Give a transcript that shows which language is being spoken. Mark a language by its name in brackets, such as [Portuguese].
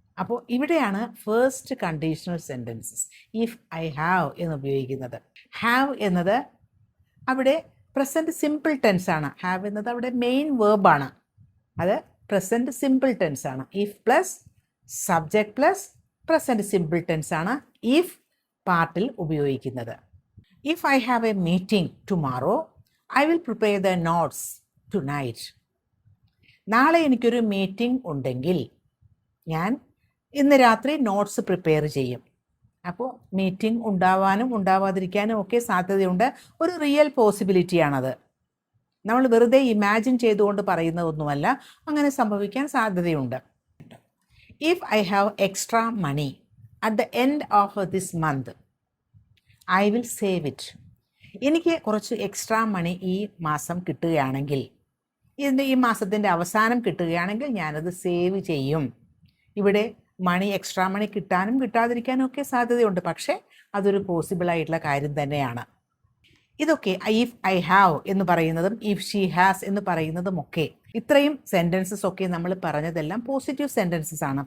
[Malayalam] അപ്പോൾ ഇവിടെയാണ് first conditional sentences [English] if I have [Malayalam] എന്ന് ഉപയോഗിക്കുന്നത്. ഹാവ് എന്നത് അവിടെ പ്രസൻറ്റ് സിമ്പിൾ ടെൻസ് ആണ്. ഹാവ് എന്നത് അവിടെ മെയിൻ വേർബാണ്. അത് പ്രസൻറ്റ് സിമ്പിൾ ടെൻസ് ആണ്. [English] if plus subject plus present simple tense [Malayalam] ആണ് ഇഫ് പാർട്ടിൽ ഉപയോഗിക്കുന്നത്. [English] If I have a meeting tomorrow, I will prepare the notes tonight. [Malayalam] നാളെ എനിക്കൊരു മീറ്റിംഗ് ഉണ്ടെങ്കിൽ ഞാൻ ഇന്ന് രാത്രി നോട്ട്സ് പ്രിപ്പയർ ചെയ്യും. അപ്പോൾ മീറ്റിംഗ് ഉണ്ടാവാനും ഉണ്ടാവാതിരിക്കാനും ഒക്കെ സാധ്യതയുണ്ട്. ഒരു റിയൽ പോസിബിലിറ്റിയാണത്. നമ്മൾ വെറുതെ ഇമാജിൻ ചെയ്തുകൊണ്ട് പറയുന്നതൊന്നുമല്ല, അങ്ങനെ സംഭവിക്കാൻ സാധ്യതയുണ്ട്. [English] If I have extra money at the end of this month, I will save it. [Malayalam] എനിക്ക് കുറച്ച് എക്സ്ട്രാ മണി ഈ മാസം കിട്ടുകയാണെങ്കിൽ, ഈ മാസത്തിൻ്റെ അവസാനം കിട്ടുകയാണെങ്കിൽ ഞാനത് സേവ് ചെയ്യും. ഇവിടെ എക്സ്ട്രാ മണി കിട്ടാനും കിട്ടാതിരിക്കാനും ഒക്കെ സാധ്യതയുണ്ട്. പക്ഷേ അതൊരു പോസിബിൾ ആയിട്ടുള്ള കാര്യം തന്നെയാണ്. ഇതൊക്കെ [English] if I have [Malayalam] എന്ന് പറയുന്നതും [English] if she has [Malayalam] എന്ന് പറയുന്നതും ഒക്കെ, ഇത്രയും സെൻറ്റൻസസ് ഒക്കെ നമ്മൾ പറഞ്ഞതെല്ലാം പോസിറ്റീവ് സെൻറ്റൻസസ് ആണ്.